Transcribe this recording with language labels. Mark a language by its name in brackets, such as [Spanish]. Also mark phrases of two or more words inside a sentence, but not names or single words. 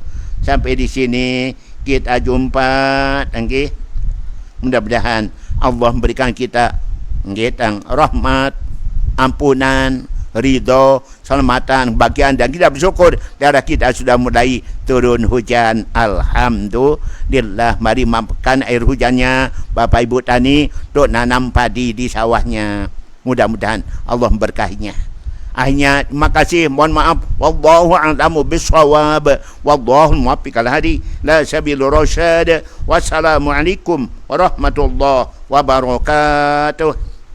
[Indonesian] Sampai di sini kita jumpa. Mudah-mudahan Allah memberikan kita rahmat, ampunan, ridho, selamatan, bagian, dan kita bersyukur darah kita sudah mulai turun hujan. Alhamdulillah. Mari makan air hujannya Bapak Ibu tani untuk nanam padi di sawahnya. Mudah-mudahan Allah memberkahinya. Akhirnya terima kasih, mohon maaf, [Arabic] والله أعلم بالصواب، والله موفق الهادي إلى سبيل الرشاد. والسلام عليكم ورحمة الله وبركاته.